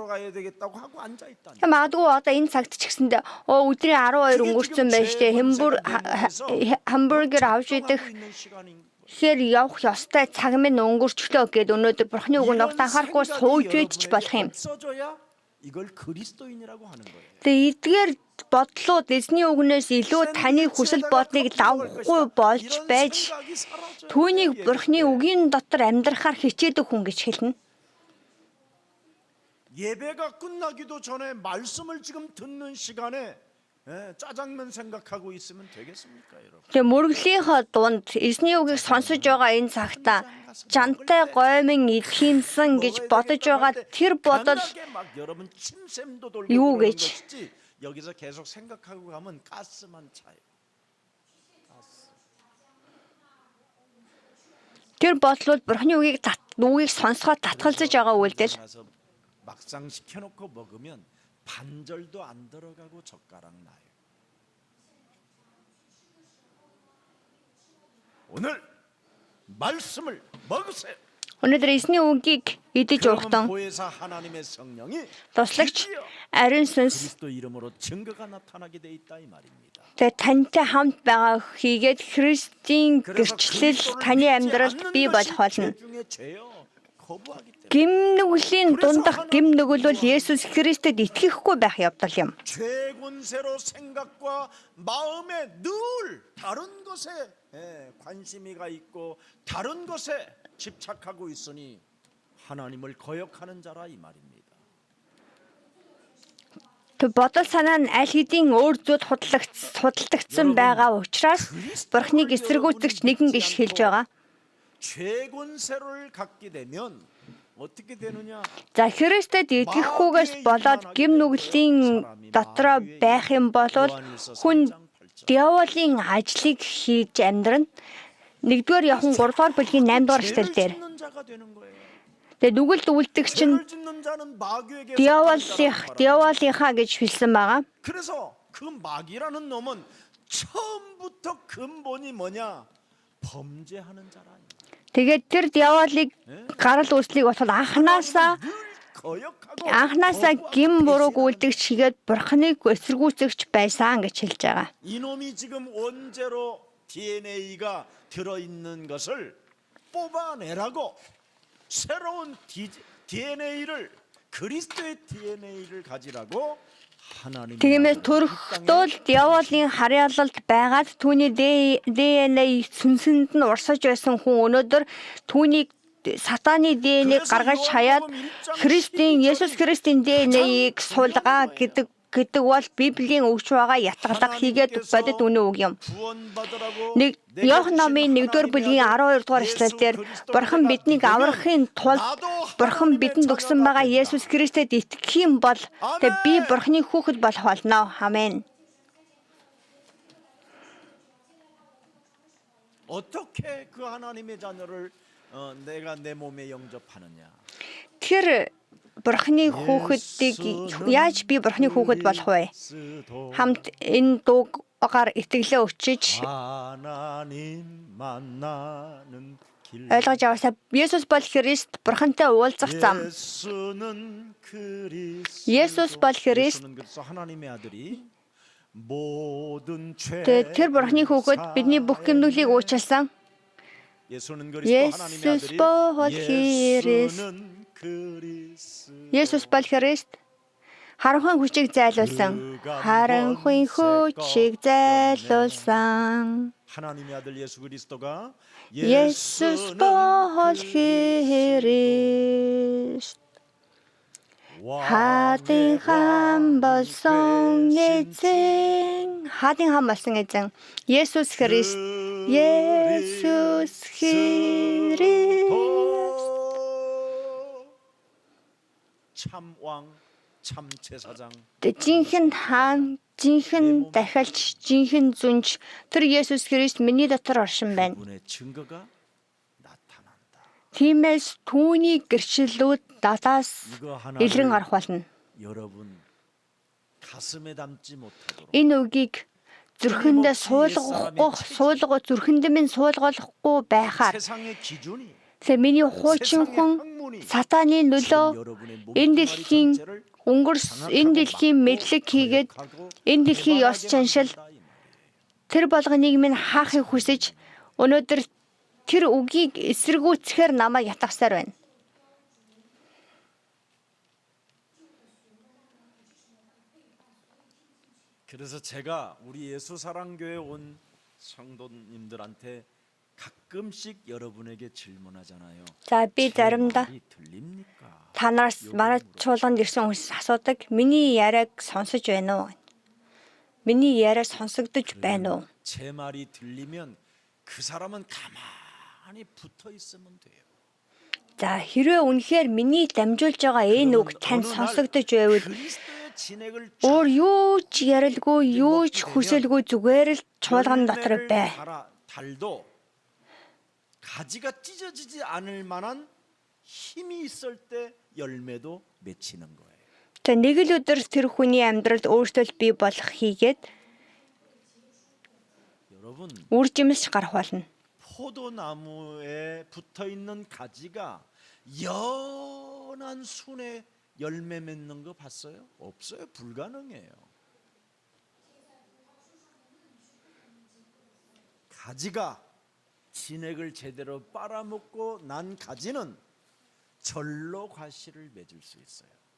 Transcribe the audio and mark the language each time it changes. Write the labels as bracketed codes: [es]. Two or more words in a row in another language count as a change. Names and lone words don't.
[mn] Магадгүй одоо энэ цагт ч гэсэндээ өдрийн 12 өнгөрцөн байж тээ хамбургер авч идэх Тэгэхээр явах ёстой цаг минь өнгөрчлөө гэд өнөөдөр бурхны үгэнд огт анхаарахгүй сууж идэж болох юм. Тэгээ эдгээр бодлууд эзний үгнээс илүү таны хүсэл бодлыг давхгүй болж байж түүнийг бурхны үгийн дотор амьдрахаар хичээдэг хүн гэж хэлнэ. [ko] 예배가 끝나기도 전에 말씀을 지금 듣는 시간에 짜장면 생각하고 있으면 되겠습니까, 여러분? [mn] Тэгээ мөргөлийнхөө дунд эзний үгийг сонсож байгаа энэ цагта жантай гоймын илхиймсэн гэж бодож байгаа тэр бодол юу гэж [ko] 여기서 계속 생각하고 가면 가스만 차요. [mn] Тэр бодлууд бурхны үгийг сонсоход татгалзаж байгаа үйлдэл. [ko] 막상 시켜놓고 먹으면 반절도 안 들어가고 젓가락 나요. 오늘 말씀을 먹으세요. [mn] Өнөөдөр эзний үгийг идэж уухдаа [ko] 보혜사 하나님의 성령이 [mn] туслагч ариун сүнс [ko] 그리스도 이름으로 증거가 나타나게 돼 있다 이 말입니다. [mn] тэгээ тантай хамт байгаа хийгээд Христийн гэрчлэл таны амьдралд бий болох болно. Гим нүглийн дундах гим нүгэл бол Есүс Христэд итгэхгүй байх явдал юм. [ko] 죄군세로 생각과 마음에 늘 다른 것에 관심이가 있고 다른 것에 집착하고 있으니 하나님을 거역하는 자라 이 말입니다. [mn] Тэг бодол санаа нь аль хэдийн өөр зүйлд худалдагдсан байгаа учраас бурхныг эсэргүүцэгч нэгэн гэж хэлж байгаа. [ko] 죄군세를 갖게 되면 어떻게 되느냐? [mn] За Христэд итгэхгүйгээс болоод гим нүглийн дотроо байх юм бол хүн диаволын ажлыг хийж амьдрна. 1-р Иохан 3-р бүлгийн 8-р эшлэл дээр. Тэгээ нүгэлд үлдэгч нь диаволынхаа гэж хэлсэн байгаа. [ko] 그래서 그 마귀라는 놈은 처음부터 근본이 뭐냐? 범죄하는 자라. [mn] Тэгээд тэр диаволыг гарал үүслийг болоход анханасаа гим бурууг үлдэгч хийгээд бурхныг эсэргүүцэгч байсан гэж хэлж байгаа. [ko] 이놈이 지금 원죄로 DNA가 들어 있는 것을 뽑아내라고 새로운 DNA를 그리스도의 DNA를 가지라고 [mn] Тэгмээс төрөхдөө диаволын харьяалалд байгаад түүний DNA сүнсэнд нь урсаж байсан хүн өнөөдөр түүнийг сатаны ДНХ-г гаргаж хаяад Христийн Есүс Христийн ДНХ-ийг суулгаа гэдэг бол Библийн өгч байгаа ятгалаг хийгээд бодит үнэн үг юм. Нэг Иохан номын 1-р бүлгийн 12 дугаар эшлэлээр Бурхан биднийг аврахын тулд Бурхан бидэнд өгсөн байгаа Есүс Христэд итгэх юм бол би Бурханы хүүхэд болох болно. Амен. [ko] 어떻게 그 하나님의 자녀를 내가 내 몸에 영접하느냐? [mn] Тэр Бурханы хүүхэдийг яаж би Бурханы хүүхэд болох вэ? Хамт энэ дуугаар итгэлээ өчөж ойлгож аваасаа Есүс бол Христ, Бурхантай уулзах зам. Есүс бол Христ. [ko] 하나님의 아들이 [mn] Тэр Бурханы хүүхэд бидний бүх гэмнүглийг уучлсан. Есүс бол Христ. Есүс бол Христ. Харанхуй хүчийг зайлуулсан. Харанхуй хүчийг зайлуулсан. [ko] 하나님의 아들 예수 그리스도가 [mn] Есүс бол Христ. Хаадын хам болсон эзэн. Хаадын хам болсон эзэн. Есүс Христ. Есүс Христ. [ko] 참왕 참제사장. [mn] Жинхэнэ хаан, жинхэнэ дахиалч, жинхэнэ зүнж тэр Есүс Христ миний дотор оршин байна. [ko] 그분의 증거가 나타난다. [mn] Тиймээс түүний гэрчлэлүүд надаас [ko] 이거 [mn] илрэн [ko] 하나를 [mn] гарах болно. [ko] 여러분 가슴에 담지 못하도록 [mn] Энэ үгийг зүрхэндээ зүрхэндээ минь суулгахгүй байхаар [ko] 세상의 기준이 [mn] тэгээ миний хуучин хүн сатаны нөлөө энэ дэлхийн энэ дэлхийн мэдлэг хийгээд энэ дэлхийн ёс заншил тэр болгоныг минь хаахыг хүсэж өнөөдөр тэр үгийг эсэргүүцэхээр намайг ятгахсаар байна. [ko] 그래서 제가 우리 예수사랑교회 온 성도님들한테 가끔씩 여러분에게 질문하잖아요. [mn] За би заримдаа [ko] 말이 들립니까? [mn] танаас манай чуулганд ирсэн хүмүүс асуудаг. Миний яриаг сонсож байна уу? Миний яриа сонсогдож байна уу? [ko] 제 말이 들리면 그 사람은 가만히 붙어 있으면 돼요. [mn] За хэрвээ үнэхээр миний дамжуулж байгаа энэ үг танд сонсогдож байвал [ko] 그리스도의 진액을 [mn] өөр юу ч ярилгүй, юу ч хүсэлгүй зүгээр л чуулган дотор бай. [ko] 달도 가지가 찢어지지 않을 만한 힘이 있을 때 열매도 맺히는 거예요. [mn] За нэг л өдөр тэр хүний амьдралд өөрчлөлт бий болох хийгээд [ko] 여러분 [mn] үр жимс гарах болно. [ko] 포도나무에 붙어 있는 가지가 연한 순에 열매 맺는 거 봤어요? 없어요. 불가능해요. 가지가 진액을 제대로 빨아먹고 난 가지는 절로 과실을 맺을 수 있어요.